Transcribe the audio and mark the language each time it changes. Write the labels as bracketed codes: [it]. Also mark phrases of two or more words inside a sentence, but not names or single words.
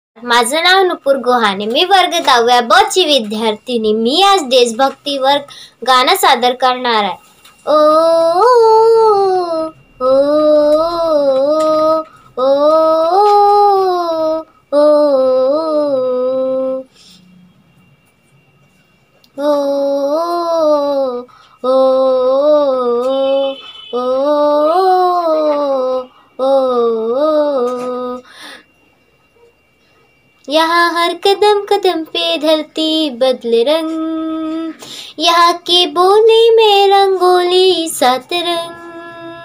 [mr] माझं नाव नुपूर गोहाणे. मी वर्ग 10वी ब ची विद्यार्थिनी. मी आज देशभक्तीवर गाणं सादर करणार आहे. ओ ओ ओ ओ ओ [hi] ओ ओ यहाँ हर कदम कदम पे धरती बदले रंग, यहाँ की बोली में रंगोली 7 रंग।